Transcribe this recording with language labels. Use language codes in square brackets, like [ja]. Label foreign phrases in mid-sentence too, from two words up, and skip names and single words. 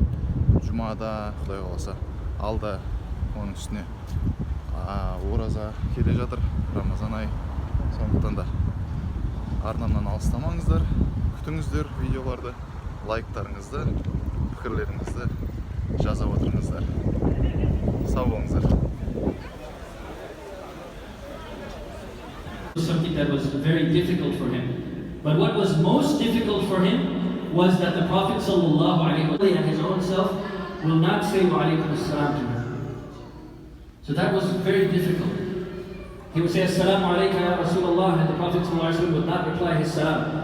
[kk] Жұмада, Құдай қаласа, алда оның үстіне ораза келе жатыр, Рамазан айы. Сондықтан да арнамнан алыстамаңыздар, күтіңіздер видеоларды, лайктарыңызды, пікірлеріңізді жазып отырыңыздар. Сау болыңыздар. [en] Something that was very difficult for him. But what was most difficult for him was that the Prophet ﷺ and his own self will not say [ar] وعليكم السلام [en] to him. So that was very difficult. He would say [ar] السلام عليك يا رسول الله, [en] and the Prophet ﷺ would not reply his salam.